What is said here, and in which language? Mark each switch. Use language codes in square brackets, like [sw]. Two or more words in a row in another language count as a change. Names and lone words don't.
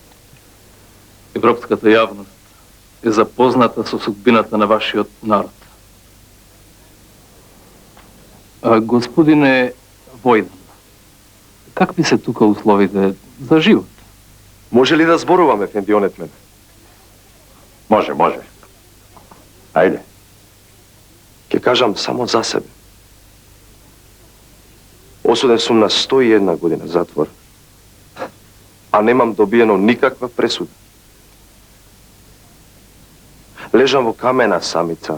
[mk] Европската јавност е запозната со судбината на вашиот народ. Господине Војдан, какви се тука условите за живот? Може ли да зборуваме, Ефендионет мен? Može, može. Ajde. Ке кажам само за себе. Осуден сум на 101 година затвор, а немам добиено никаква пресуда. Лежам во камена самица.